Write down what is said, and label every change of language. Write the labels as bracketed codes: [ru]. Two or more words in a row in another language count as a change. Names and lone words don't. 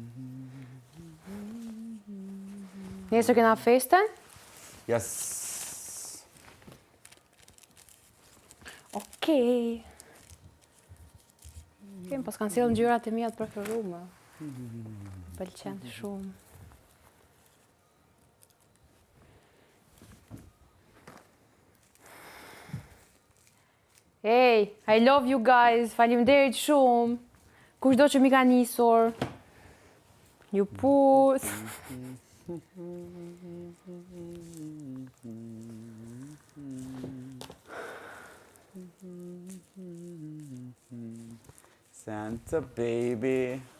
[sq] Nesër kena festen? Yes. Okej. Kem pas kanë sjellë ngjyrat e mia të preferuara. Pëlqen shumë. [en] Hey, I love you guys. [sq] Faleminderit shumë. Kushdo që mi ka nisur. Ju put. [en] Santa baby.